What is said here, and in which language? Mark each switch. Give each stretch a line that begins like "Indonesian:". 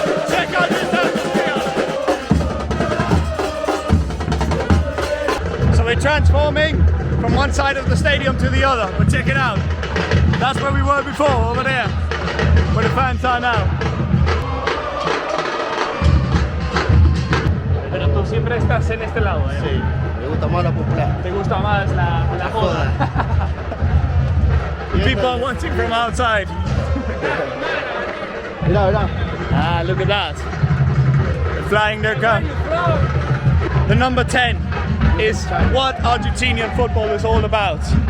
English: Check out this atmosphere. So we're transforming from one side of the stadium to the other, but check it out. That's where we were before, over there, where the fans are now.
Spanish: Pero tú siempre estás en este lado, ¿eh? Sí, me gusta más la popular. ¿Te gusta más la joda?
English: People are watching from outside.
Spanish: Mirá, mirá.
English: Ah, look at that. They're flying their gun. The number 10 is what Argentinian football is all about.